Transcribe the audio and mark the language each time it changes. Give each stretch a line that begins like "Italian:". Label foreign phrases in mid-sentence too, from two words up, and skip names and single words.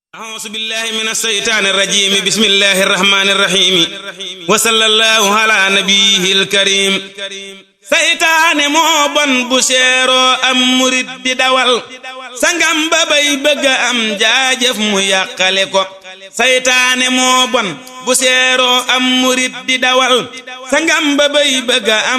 Arabic: أعوذ بالله من الشيطان الرجيم بسم الله الرحمن الرحيم وصلى الله على نبيه الكريم
Wolof: seytaane moo bon bu seeroo am murit di dawal sangam ba bay bëgga am jaajëf mu yàqale ko seytaane moo bon bu seeroo am murit di dawal sangam ba bay bëgga am